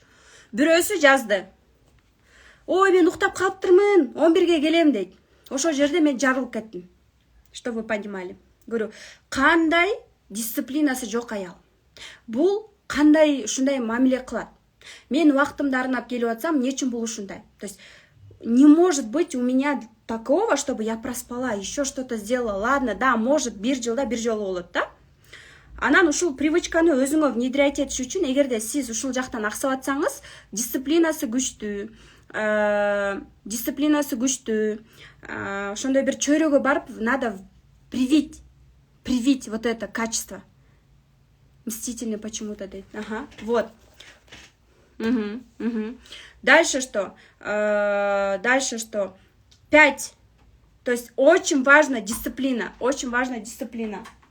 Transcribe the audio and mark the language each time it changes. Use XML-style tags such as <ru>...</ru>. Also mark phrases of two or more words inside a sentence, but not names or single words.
<ky>Бирөөсү жазды. Ой, мен уктап калыптырмын, 11-ге келем дейт. Ошол жерде мен жарылып кеттим.</ky> <ru>Что вы понимали? Говорю,</ru> <ky>кандай дисциплинасы жок аял. Бул кандай ушундай мамиле кылат. Мен убактымды арнап келип атсам, эмне үчүн бул ушундай?</ky> <ru>То есть не может быть у меня такого, чтобы я проспала, еще что-то сделала. Ладно, да, может,</ru> <ky>1 жылда 1 жолу болот да. Анан ушул привычканы өзүңө внедрять этиш үчүн, эгерде сиз ушул жактан аксап атсаңыз, дисциплинасы күчтүү, ошондой бир чөйрөгө барып,</ky> <ru>надо привить вот это качество. Мстительный почему-то дейт. Ага, вот. Дальше что? 5. То есть очень важна дисциплина. Очень важна дисциплина.</ru>